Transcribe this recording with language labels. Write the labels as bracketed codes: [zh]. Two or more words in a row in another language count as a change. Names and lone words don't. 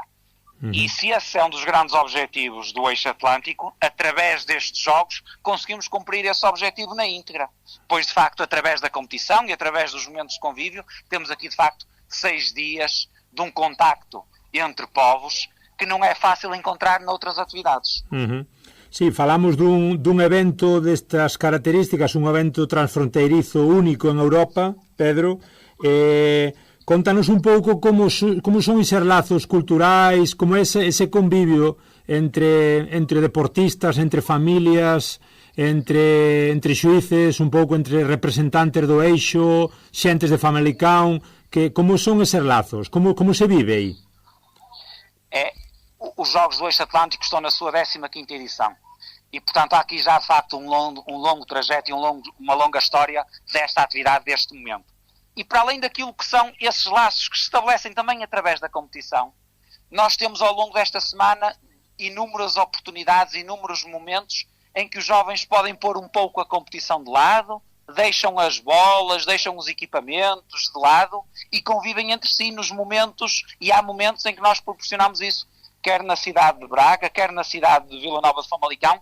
[pt] E se esse é um dos grandes objetivos do Eixo Atlântico, através destes jogos conseguimos cumprir esse objetivo na íntegra, pois de facto através da competição e através dos momentos de convívio temos aqui de facto 6 dias de um contacto entre povos que não é fácil encontrar noutras atividades. [gl] Sí, falamos dun evento destas características, un evento transfronteirizo único en Europa, Pedro. Contanos un pouco como son eses lazos culturais, como ese convivio entre deportistas, entre familias, entre xuíces, un pouco entre representantes do Eixo, xentes de Famalicão, que como son eses lazos, como se vive aí? [pt] Os Jogos do Eixo Atlântico estão na sua 15ª edição e, portanto, há aqui já de facto um longo trajeto e uma longa história desta atividade, deste momento. E para além daquilo que são esses laços que se estabelecem também através da competição, nós temos ao longo desta semana inúmeras oportunidades, inúmeros momentos em que os jovens podem pôr um pouco a competição de lado, deixam as bolas, deixam os equipamentos de lado e convivem entre si nos momentos, e há momentos em que nós proporcionamos isso, quer na cidade de Braga, quer na cidade de Vila Nova de Famalicão.